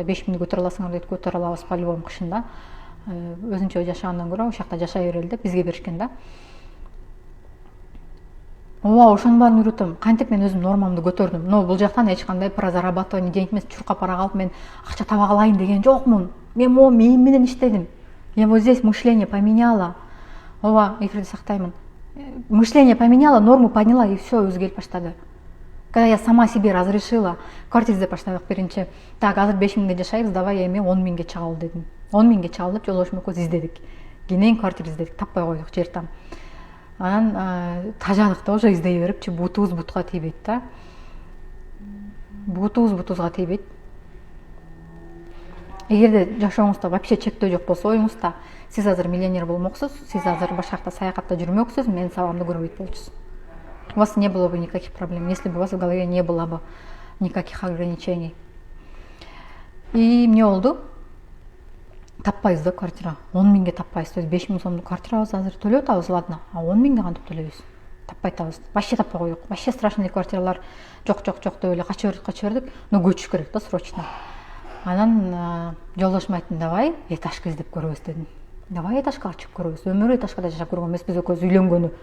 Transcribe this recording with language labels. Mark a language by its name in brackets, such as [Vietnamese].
[Kyrgyz] 5 миңди көтөрө аласыңар дейт, көтөрө алабыз по-любому кышында. Өзүнчө жашагандан көрө ошол жакта жашай берели деп бизге беришкен да. Ошонун баарын үйрөтөм. Кантип мен өзүм нормамды көтөрдүм. Но бул жактан эч кандай [Russian] про зарабатывание денег [Kyrgyz] эмес, чуркап бара калып мен акча таба калайын деген жокмун. Мен могу мээм менен иштедим. [Russian] Я вот здесь мышление поменяла. [Kyrgyz] Эфирди сактаймын. [Russian] Мышление поменяла, норму поняла и все, [Kyrgyz] өзгөрүп баштады. [Russian] Когда я сама себе разрешила, [Kyrgyz] квартира издеп баштадык биринчи. Так, азыр 5 миңге жашайбыз, давай эми 10 миңге чыгалы дедим. 10 миңге чыгалы деп жолдошум экөөбүз издедик. Кенен квартира издедик, таппай койдук жер там. Анан тажадык да, уже издей берипчи, бутубуз бутка тийбейт да. Бутубуз бутубузга тийбейт. эгерде жашооңузда вообще чектөө жок болсо оюңузда, сиз азыр миллионер болмоксуз, сиз азыр башка жакта саякатта жүрмөксүз, менин сабагымды көрбөйт болчусуз. [Russian] У вас не было бы никаких проблем, если бы у вас в голове не было бы никаких ограничений. [Kyrgyz] И эмне болду? Таппайбыз да квартира. 10 миңге таппайбыз. То есть 5 миң сомдук квартирабызды азыр төлөп атабыз, ладно. А 10 миңди кантип төлөйбүз? Таппай атабыз. Вообще таппай койдук. Вообще страшный квартиралар жок деп эле кача бердик. Но көчүш керек да срочно. Анан жолдошум айттым, давай этажка издеп көрөбүз дедим. Давай этажка чыгып көрөбүз. Өмүрү этажкада жашап көргөн эмеспиз, экөөбүз үйлөнгөнү.